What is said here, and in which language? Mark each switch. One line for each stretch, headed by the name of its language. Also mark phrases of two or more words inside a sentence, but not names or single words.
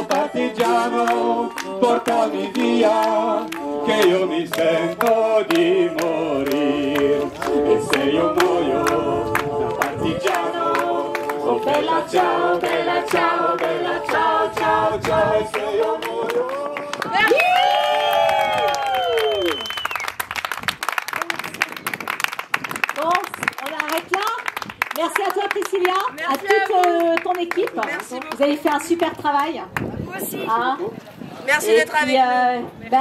Italian: Partigiano, portami via, che io mi sento di morire, e se io muoio da partigiano, oh bella ciao, bella ciao, bella ciao, ciao, ciao, e se io muoio.
French: Bon, on arrête là. Merci à toi Priscilla, à toute ton équipe. Merci beaucoup. Vous avez fait un super travail. Vous aussi. Merci d'être avec nous.